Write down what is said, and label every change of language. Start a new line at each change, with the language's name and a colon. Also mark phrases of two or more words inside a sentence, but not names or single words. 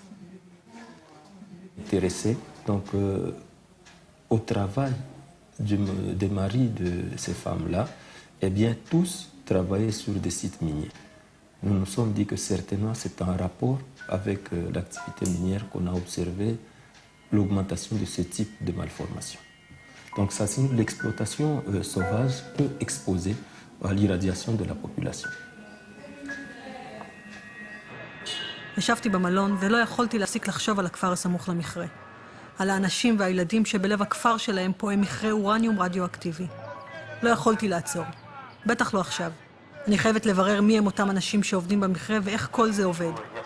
French: Intéressé donc au travail des maris de ces femmes-là, eh bien tous travaillaient sur des sites miniers. Nous nous sommes dit que certainement c'est en rapport avec l'activité minière qu'on a observé l'augmentation de ce type de malformation. Donc ça, l'exploitation sauvage peut exposer à l'irradiation de la population.
Hebrew: ישבתי במלון ולא יכולתי להפסיק לחשוב על הכפר הסמוך למכרה. על האנשים והילדים שבלב הכפר שלהם פועם מכרה אורניום רדיואקטיבי. לא יכולתי לעצור. בטח לא עכשיו. אני חייבת לברר מי הם אותם אנשים שעובדים במכרה ואיך כל זה עובד.